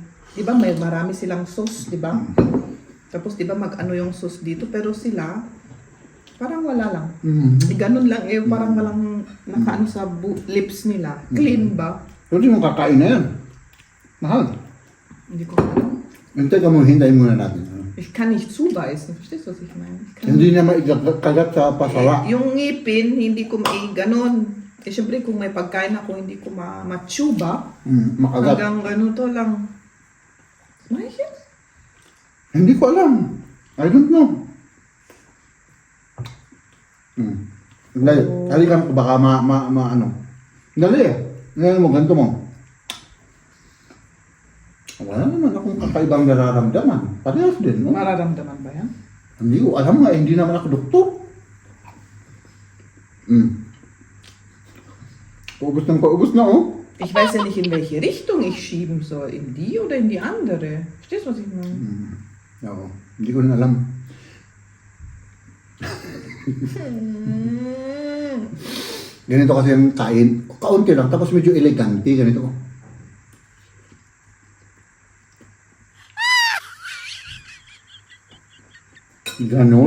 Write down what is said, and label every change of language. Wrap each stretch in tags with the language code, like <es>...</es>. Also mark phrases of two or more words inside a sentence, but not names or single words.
<tl>Di ba may marami silang sauce, di ba? Tapos di ba mag-ano yung sauce dito, pero sila, parang wala lang. Ganun lang eh, parang walang nakaano sa lips nila. Clean ba? Pero di mo kakain na yan. Mahal. Hindi ko alam. Hintay ka mo, hintayin muna natin.</tl> <de>Ich kann nicht zubeißen. Verstehst du, was ich meine? Ich kann</de> <tl>Hindi na maikagat sa pasara. yung ngipin, hindi ko ganun. Eh, syempre, kung may pagkain ako, hindi ko ma-chew ba? Makagat. Hanggang ganito lang.</tl> <de>Mach ich jetzt?</de> <tl>Hindi ko alam.</tl> <en>I don't know.</en> <tl>Dali. Dali ka, baka ano. Dali. Dali mo, ganito mo. Wala naman akong kakaibang nararamdaman. Parehas din, no? Mararamdaman ba yan? Hindi ko alam nga, hindi naman ako doktor. Paubos ng paubos na, oh.</tl> <de>Ich weiß ja nicht, in welche Richtung ich schieben soll. In die oder in die andere? Verstehst du, was ich meine?</de> <tl>Oo, hindi ko rin alam. Ganito kasi ang kain. Kaunti lang, tapos medyo elegante. Ganito ko. Ganon.</tl>